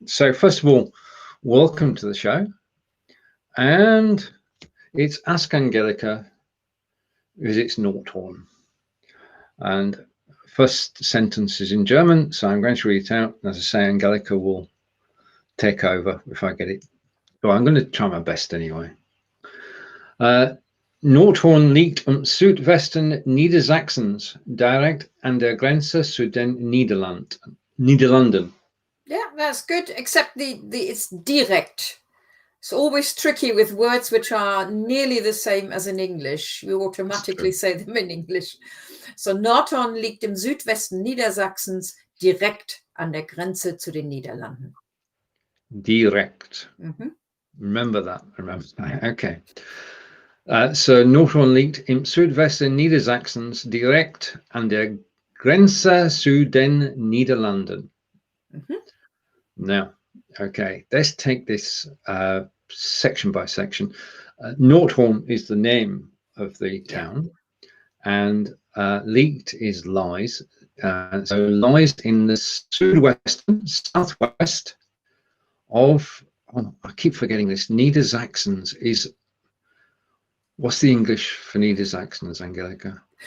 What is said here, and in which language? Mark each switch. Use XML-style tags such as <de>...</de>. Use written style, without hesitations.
<en>So first of all, welcome to the show. And it's Ask Angelika visits Nordhorn. And first sentence is in German, so I'm going to read it out. As I say, Angelika will take over if I get it. But I'm going to try my best anyway.</en> <de>Nordhorn liegt im Südwesten Niedersachsens, direkt an der Grenze zu den Niederlanden.</de> <en>Yeah, that's good, except it's direkt. It's always tricky with words which are nearly the same as in English. We automatically say them in English. So</en> <de>Nordhorn liegt im Südwesten Niedersachsens, direkt an der Grenze zu den Niederlanden.</de> <en>Direkt. Remember that. Okay.</en> <de>So Nordhorn liegt im Südwesten Niedersachsens, direkt an der Grenze zu den Niederlanden.</de> <en>Now, okay, let's take this section by section. Nordhorn is the name of the town, and liegt is lies. So lies in the Südwesten, southwest of, I keep forgetting this, Niedersachsens is, what's the English for Niedersachsens, Angelika?</en>